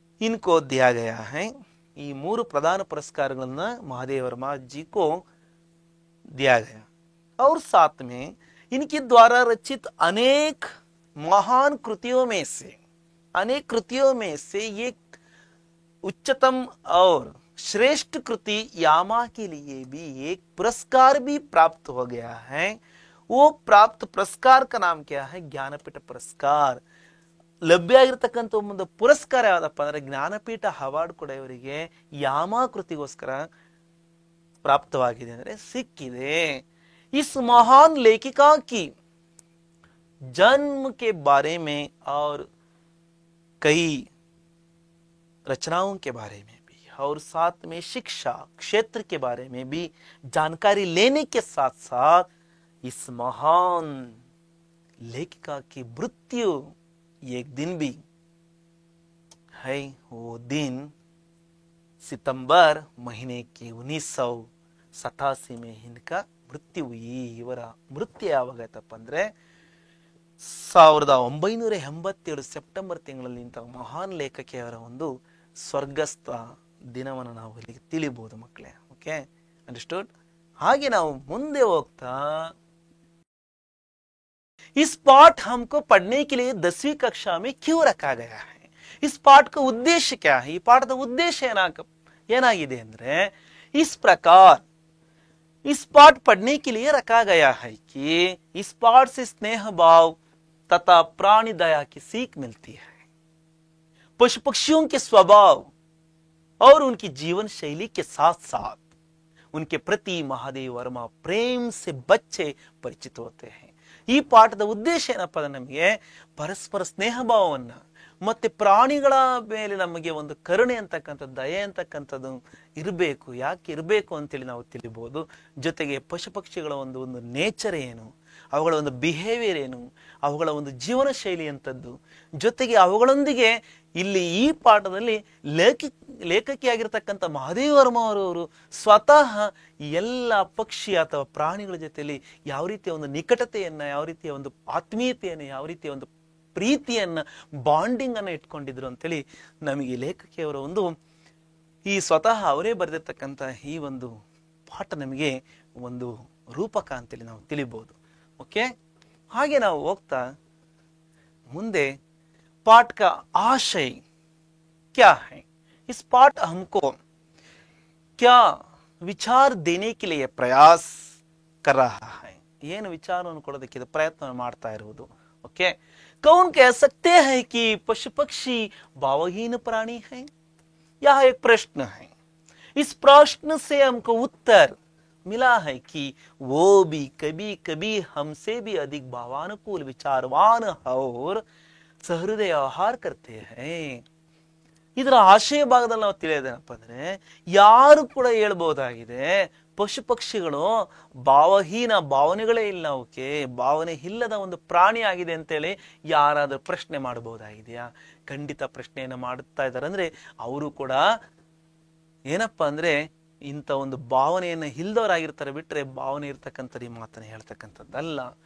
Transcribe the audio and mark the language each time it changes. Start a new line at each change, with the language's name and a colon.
Hindi: इनको दिया गया है।
Kannada: ಈ ಮೂರು ಪ್ರಧಾನ ಪುರಸ್ಕಾರಗಳನ್ನ
Hindi: महादेव वर्मा जी को दिया गया और साथ में इनके द्वारा रचित अनेक महान कृतियों में से एक उच्चतम और श्रेष्ठ कृति यामा के लिए भी एक पुरस्कार भी प्राप्त हो गया है। वो प्राप्त पुरस्कार का नाम क्या है? ज्ञानपीठ पुरस्कार।
Kannada: ಲಭ್ಯ ಆಗಿರತಕ್ಕಂಥ ಒಂದು ಪುರಸ್ಕಾರ ಯಾವ್ದಪ್ಪ ಅಂದ್ರೆ ಜ್ಞಾನಪೀಠ ಅವಾರ್ಡ್ ಕೂಡ ಇವರಿಗೆ ಯಾಮ ಕೃತಿಗೋಸ್ಕರ ಪ್ರಾಪ್ತವಾಗಿದೆ ಅಂದ್ರೆ ಸಿಕ್ಕಿದೆ।
Hindi: इस महान लेखिका की जन्म के बारे में और कई रचनाओं के बारे में भी और साथ में शिक्षा क्षेत्र के बारे में भी जानकारी लेने के साथ साथ इस महान लेखिका की मृत्यु एक दिन भी है। वो दिन सितंबर महीने के 1987 में इनका मृत्यु हुई।
Kannada: ಇವರ ಮೃತ್ಯು ಯಾವಾಗಾಯ್ತಪ್ಪ ಅಂದ್ರೆ 1987 ಸೆಪ್ಟೆಂಬರ್ ತಿಂಗಳಲ್ಲಿ ಇಂತಹ ಮಹಾನ್ ಲೇಖಕಿಯವರ ಒಂದು ಸ್ವರ್ಗಸ್ಥ ದಿನವನ್ನು ನಾವು ಇಲ್ಲಿ ತಿಳಿಬಹುದು ಮಕ್ಕಳೇ।
English: Okay, understood?
Kannada: ಹಾಗೆ ನಾವು ಮುಂದೆ ಹೋಗ್ತಾ
Hindi: इस पाठ हमको पढ़ने के लिए 10वीं कक्षा में क्यों रखा गया है? इस पाठ का उद्देश्य क्या है? पाठ का उद्देश्य
Kannada: ಏನಾಗಿದೆ ಅಂದ್ರೆ
Hindi: इस प्रकार इस पाठ पढ़ने के लिए रखा गया है कि इस पाठ से स्नेह भाव तथा प्राणी दया की सीख मिलती है। पशु पक्षियों के स्वभाव और उनकी जीवन शैली के साथ साथ उनके प्रति महादेव वर्मा प्रेम से बच्चे परिचित होते हैं।
Kannada: ಈ ಪಾಠದ ಉದ್ದೇಶ ಏನಪ್ಪ ಅಂದ್ರೆ ನಮಗೆ ಪರಸ್ಪರ ಸ್ನೇಹ ಭಾವವನ್ನ ಮತ್ತೆ ಪ್ರಾಣಿಗಳ ಮೇಲೆ ನಮಗೆ ಒಂದು ಕರುಣೆ ಅಂತಕ್ಕಂಥದ್ದು, ದಯೆ ಅಂತಕ್ಕಂಥದ್ದು ಇರಬೇಕು। ಯಾಕೆ ಇರಬೇಕು ಅಂತೇಳಿ ನಾವು ತಿಳಿಬಹುದು। ಜೊತೆಗೆ ಪಶು ಪಕ್ಷಿಗಳ ಒಂದು ನೇಚರ್ ಏನು, ಅವುಗಳ ಒಂದು ಬಿಹೇವಿಯರ್ ಏನು, ಅವುಗಳ ಒಂದು ಜೀವನ ಶೈಲಿ ಅಂತದ್ದು, ಜೊತೆಗೆ ಅವುಗಳೊಂದಿಗೆ ಇಲ್ಲಿ ಈ ಪಾಠದಲ್ಲಿ ಲೇಖಕಿಯಾಗಿರ್ತಕ್ಕಂಥ ಮಹಾದೇವ ವರ್ಮ ಅವರು ಸ್ವತಃ ಎಲ್ಲ ಪಕ್ಷಿ ಅಥವಾ ಪ್ರಾಣಿಗಳ ಜೊತೆಯಲ್ಲಿ ಯಾವ ರೀತಿಯ ಒಂದು ನಿಕಟತೆಯನ್ನ, ಯಾವ ರೀತಿಯ ಒಂದು ಆತ್ಮೀಯತೆಯನ್ನು, ಯಾವ ರೀತಿಯ ಒಂದು ಪ್ರೀತಿಯನ್ನ, ಬಾಂಡಿಂಗ್ ಅನ್ನ ಇಟ್ಕೊಂಡಿದ್ರು ಅಂತೇಳಿ ನಮಗೆ ಲೇಖಕಿಯವರ ಈ ಸ್ವತಃ ಅವರೇ ಬರೆದಿರ್ತಕ್ಕಂಥ ಈ ಒಂದು ಪಾಠ ನಮಗೆ ಒಂದು ರೂಪಕ ಅಂತೇಳಿ ನಾವು ತಿಳಿಬಹುದು। ಓಕೆ, ಹಾಗೆ ನಾವು ಹೋಗ್ತಾ ಮುಂದೆ
Hindi: पाठ का आशय क्या है? इस पाठ हमको क्या विचार देने के लिए प्रयास कर रहा है?
Kannada: ಏನು ವಿಚಾರವನ್ನು ಕೊಡೋದಕ್ಕೆ ಇದು ಪ್ರಯತ್ನ ಮಾಡ್ತಾ ಇರುವುದು।
Hindi: ओके, कौन कह सकते हैं कि पशु पक्षी भावहीन प्राणी है? यह एक प्रश्न है। इस प्रश्न से हमको उत्तर मिला है कि वो भी कभी कभी हमसे भी अधिक भावानुकूल, विचारवान और ಸಹೃದಯ ಆಹಾರ ಕರ್ತೆ ಹೈ।
Kannada: ಇದರ ಆಶಯ ಭಾಗದಲ್ಲಿ ನಾವು ತಿಳಿಯೋದೇನಪ್ಪ ಅಂದ್ರೆ ಯಾರು ಕೂಡ ಹೇಳ್ಬಹುದಾಗಿದೆ ಪಶು ಪಕ್ಷಿಗಳು ಭಾವಹೀನ, ಭಾವನೆಗಳೇ ಇಲ್ಲ, ಅವಕ್ಕೆ ಭಾವನೆ ಇಲ್ಲದ ಒಂದು ಪ್ರಾಣಿ ಆಗಿದೆ ಅಂತೇಳಿ ಯಾರಾದ್ರೂ ಪ್ರಶ್ನೆ ಮಾಡಬಹುದಾಗಿದೆಯಾ? ಖಂಡಿತ ಪ್ರಶ್ನೆಯನ್ನ ಮಾಡುತ್ತಾ ಇದ್ದಾರೆ। ಅಂದ್ರೆ ಅವರು ಕೂಡ ಏನಪ್ಪ ಅಂದ್ರೆ ಇಂಥ ಒಂದು ಭಾವನೆಯನ್ನ ಇಲ್ದವರಾಗಿರ್ತಾರೆ, ಬಿಟ್ರೆ ಭಾವನೆ ಇರ್ತಕ್ಕಂಥದ್ದು ಈ ಮಾತನ್ನ ಹೇಳ್ತಕ್ಕಂಥದ್ದಲ್ಲ।